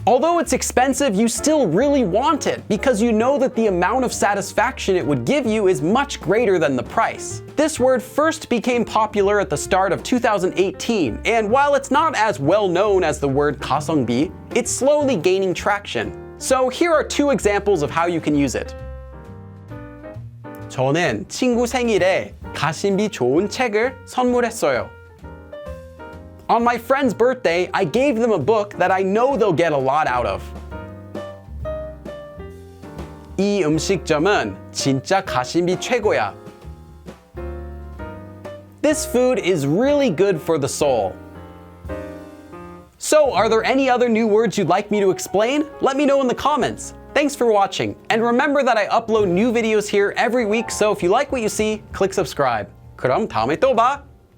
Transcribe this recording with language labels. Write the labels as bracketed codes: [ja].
[en] Although it's expensive, you still really want it because you know that the amount of satisfaction it would give you is much greater than the price. This word first became popular at the start of 2018, and while it's not as well known as the word 가성비, it's slowly gaining traction. So here are two examples of how you can use it. [ko] 저는 친구 생일에 가심비 좋은 책을 선물했어요. [en] On my friend's birthday, I gave them a book that I know they'll get a lot out of. [ko] 이 음식점은 진짜 가심비 최고야. [en] This food is really good for the soul. So, are there any other new words you'd like me to explain? Let me know in the comments. Thanks for watching, and remember that I upload new videos here every week, so if you like what you see, click subscribe. [ko] 그럼 다음에 또 봐!